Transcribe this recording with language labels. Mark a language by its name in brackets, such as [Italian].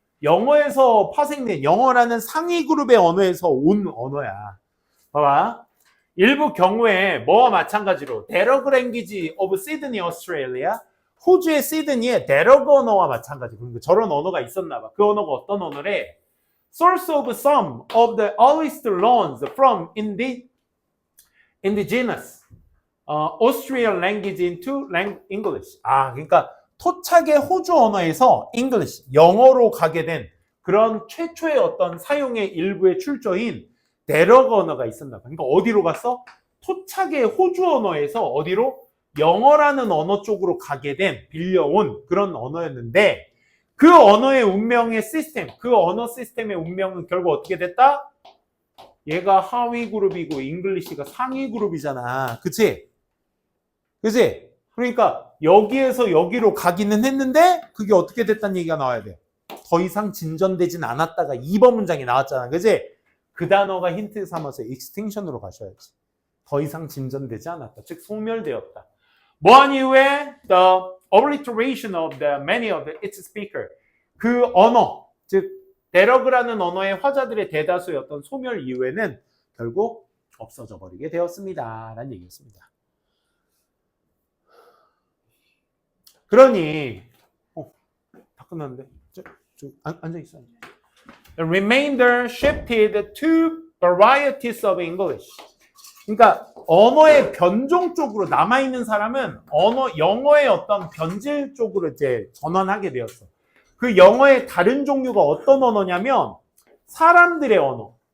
[Korean] 영어에서 파생된 영어라는 상위 그룹의 언어에서 온 언어야. 봐봐. 일부 경우에 뭐와 마찬가지로 [English] dialogue language of Sydney, Australia, [Korean] 호주의 시드니에 dialogue 언어와 마찬가지. 그러니까 저런 언어가 있었나 봐. 그 언어가 어떤 언어래? [English] Source of some of the earliest loans from indigenous Australian language into English. [Korean] 아, 그러니까 토착의 호주 언어에서 English, 영어로 가게 된 그런 최초의 어떤 사용의 일부의 출처인 dialogue 언어가 있었나 봐. 그러니까 어디로 갔어? 토착의 호주 언어에서 어디로? 영어라는 언어 쪽으로 가게 된, 빌려온 그런 언어였는데 그 언어의 운명의 시스템, 그 언어 시스템의 운명은 결국 어떻게 됐다? 얘가 하위 그룹이고 잉글리시가 상위 그룹이잖아. 그치? 그치? 그러니까 여기에서 여기로 가기는 했는데 그게 어떻게 됐다는 얘기가 나와야 돼. 더 이상 진전되진 않았다가 2번 문장이 나왔잖아. 그치? 그 단어가 힌트 삼아서 extinction으로 가셔야지. 더 이상 진전되지 않았다. 즉 소멸되었다. 뭐한 이후에 [English] the obliteration of the many of its speaker. [Korean] 그 언어, 즉 데러그라는 언어의 화자들의 대다수였던 소멸 이후에는 결국 없어져 버리게 되었습니다. 라는 얘기였습니다. 그러니 다 끝났는데 앉아있어. [English] The remainder shifted to varieties of English. [Korean] 그러니까 언어의 변종 쪽으로 남아있는 사람은 영어의 어떤 변질 쪽으로 이제 전환하게 되었어. 그 영어의 다른 종류가 어떤 언어냐면 사람들의 언어.